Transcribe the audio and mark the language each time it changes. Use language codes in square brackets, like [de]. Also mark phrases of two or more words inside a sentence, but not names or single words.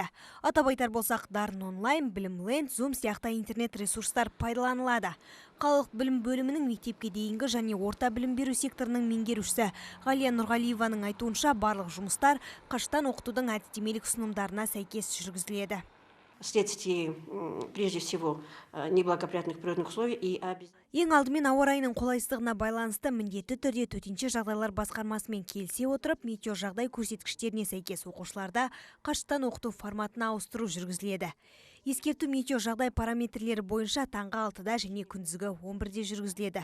[kk] Атап айтар болсақ, Дарын онлайн, Білімленд, Zoom сияқты интернет ресурстар пайдаланылады. Қалалық білім бөлімінің мектепке дейінгі және орта білім беру секторының меңгерушісі Ғалия Нұрғалиеваның айтуынша, барлық жұмыстар қашықтан оқытудың әдістемелік ұсынымдарына сәйкес жүргізіледі. [ru] Вследствие, прежде всего, неблагоприятных природных условий и [kk] Ең алдымен ауа райының қолайсыздығына байланысты міндетті түрде төтенше жағдайлар басқармасымен келісе отырып, метеожағдай көрсеткіштеріне сәйкес оқушыларда қашықтан оқыту форматына ауыстыру жүргізіледі. Ескерту метеожағдай параметрлері бойынша таңғы 6-да және күндізгі 11-де жүргізіледі.